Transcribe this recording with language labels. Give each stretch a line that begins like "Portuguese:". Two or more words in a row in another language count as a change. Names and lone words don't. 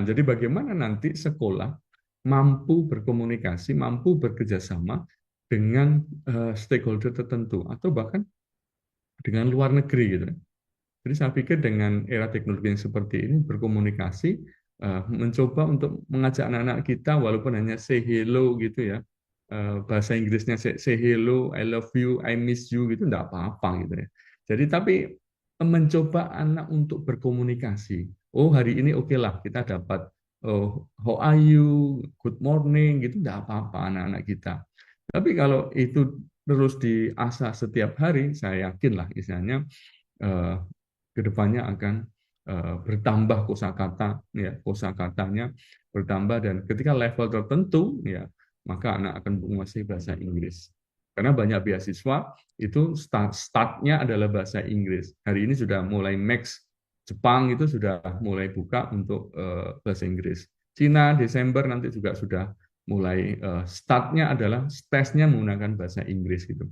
Indonesian: Jadi bagaimana nanti sekolah mampu berkomunikasi, mampu bekerja sama dengan stakeholder tertentu atau bahkan dengan luar negeri gitu. Jadi saya pikir dengan era teknologi yang seperti ini berkomunikasi mencoba untuk mengajak anak-anak kita walaupun hanya
English: say hello
Indonesian: gitu ya. Bahasa Inggrisnya
English: say hello, I love you, I miss you
Indonesian: gitu enggak apa-apa gitu ya. Jadi tapi mencoba anak untuk berkomunikasi. Oh, hari ini oke lah kita dapat
English: how are you, good morning
Indonesian: gitu enggak apa-apa anak-anak kita. Tapi kalau itu terus diasah setiap hari, saya yakinlah misalnya kedepannya akan bertambah kosakata ya kosakatanya bertambah dan ketika level tertentu ya maka anak akan menguasai bahasa Inggris karena banyak beasiswa itu startnya adalah bahasa Inggris hari ini sudah mulai Max Jepang itu sudah mulai buka untuk bahasa Inggris Cina Desember nanti juga sudah mulai startnya adalah tesnya menggunakan bahasa Inggris gitu.